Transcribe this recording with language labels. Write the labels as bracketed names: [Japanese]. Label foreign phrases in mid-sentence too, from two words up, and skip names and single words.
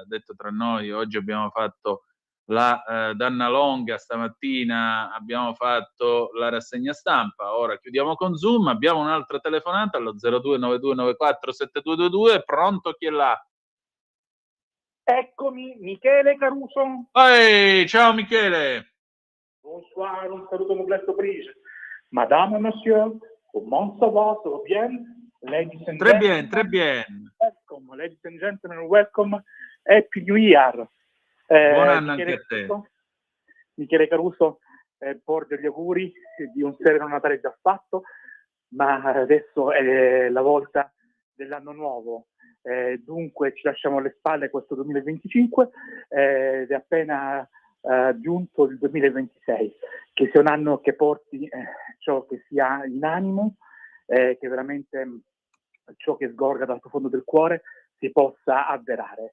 [Italian] Detto tra noi, oggi abbiamo fatto la Danna Longa, stamattina abbiamo fatto la rassegna stampa, ora chiudiamo con Zoom, abbiamo un'altra telefonata allo 02 9294 7222, pronto, chi è là? Eccomi, Michele Caruso. Ciao Michele. Bonsoir, un saluto completo please. [French] Madame et monsieur, comment ça va? Ça va bien? [English] Ladies and [French] Très [English] gentlemen. [French] bien. [English] Welcome, ladies and gentlemen, welcome. Happy New Year. [Italian] Buon anno anche a te. Michele Caruso porge gli auguri di un sereno Natale già fatto, ma adesso è la volta dell'anno nuovo. Dunque ci lasciamo alle spalle questo 2025 ed è appena giunto il 2026, che sia un anno che porti ciò che si ha in animo, che veramente ciò che sgorga dal profondo del cuore si possa avverare.